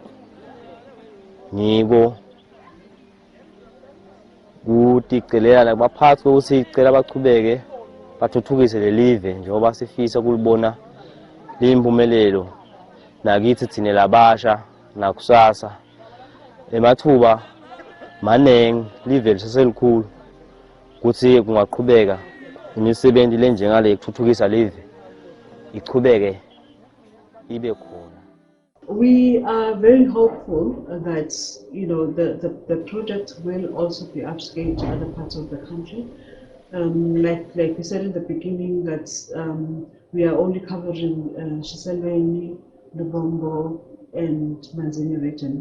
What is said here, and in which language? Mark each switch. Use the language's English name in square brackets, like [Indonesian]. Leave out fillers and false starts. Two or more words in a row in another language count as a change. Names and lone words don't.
[Swati] ngiko kuticelela baphathi ukuthi icela bachubeke bathuthukise lelive njengoba sifisa kulibona limpumelelo nakithi thina labasha nakusasa emathuba manengi live liselikhulu kuthi kungaqhubeka imisebenzi lenjengale ukuthuthukisa live ichubeke ibe khona. [English] We are very hopeful that the project will also be upscaled to other parts of the country. Like we said in the beginning, that we are only covering Shiselweni, Lubombo, and Manzini region.